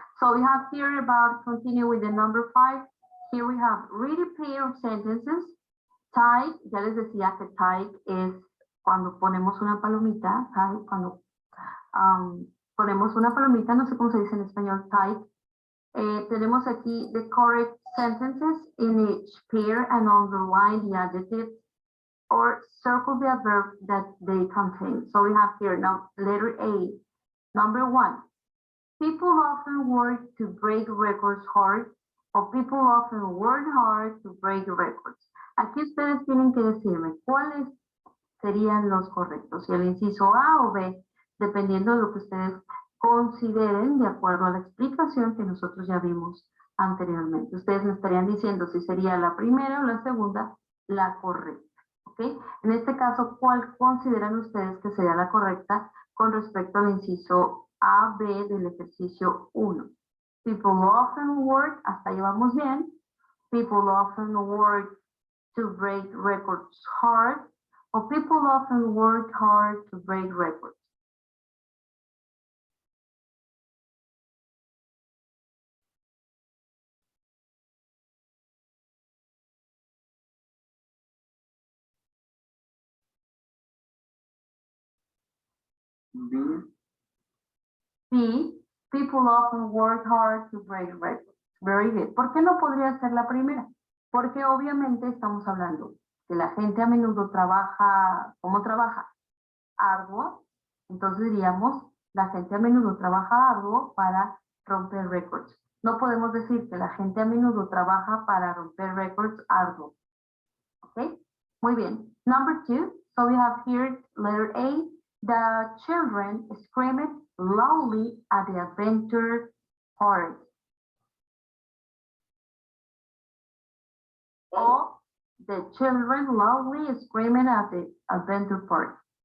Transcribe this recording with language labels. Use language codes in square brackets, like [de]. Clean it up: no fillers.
[en] So we have here about, continue with the number 5. Here we have read a pair of sentences. [es] Type, ya les decía que type es cuando ponemos una palomita, type, cuando ponemos una palomita, no sé cómo se dice en español, type. Tenemos aquí [en] the correct sentences in each pair and underline the adjective or circle the adverb that they contain. So we have here now letter A. Number 1, people often work to break records hard, or people often work hard to break records. [es] Aquí ustedes tienen que decirme cuáles serían los correctos, si el inciso A o B, dependiendo de lo que ustedes consideren de acuerdo a la explicación que nosotros ya vimos anteriormente. Ustedes me estarían diciendo si sería la primera o la segunda la correcta. ¿Ok? En este caso, ¿cuál consideran ustedes que sería la correcta con respecto al inciso A, B del ejercicio 1? [en] People often work, [es] hasta ahí vamos bien. [en] People often work to break records hard, or people often work hard to break records. Sí, people often work hard to break records. Very good. [es] ¿Por qué no podría ser la primera? Porque obviamente estamos hablando que la gente a menudo trabaja, ¿cómo trabaja? Arduo. Entonces diríamos, la gente a menudo trabaja arduo para romper récords. No podemos decir que la gente a menudo trabaja para romper récords arduo. [en] ¿Ok? [es] Muy bien. [en] Number 2. So we have here letter A. The children screamed loudly at the adventure park. Or the children loudly screaming at the adventure park.